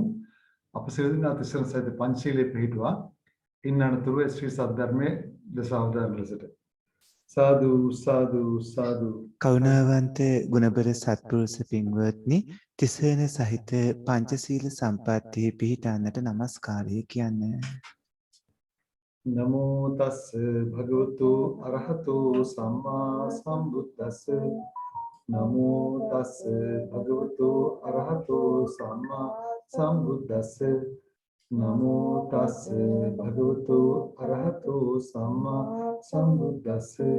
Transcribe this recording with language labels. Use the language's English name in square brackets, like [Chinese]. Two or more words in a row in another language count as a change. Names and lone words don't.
[Sinhala] අප සියලු දෙනා තිසරණ සහිත පංචශීලයේ පිළිපිටුවා ඉන් අනතුරුව ශ්‍රී සද්ධර්මයේ දසවදාන ලෙසට සාදු සාදු සාදු. කරුණාවන්ත ගුණබර සත්පුරුෂ පින්වත්නි, තිසරණ සහිත පංචශීල සම්පත්තියේ පිහිටන්නට নমස්කාරය කියන්නේ. [Pali] නමෝ තස් භගවතු අරහතෝ සම්මා සම්බුද්දස්ස. නමෝ තස් භගවතු අරහතෝ සම්මා සම්බුද්දස්ස. නමෝ තස් භගවතු අරහතෝ සම්මා සම්බුද්දස්ස.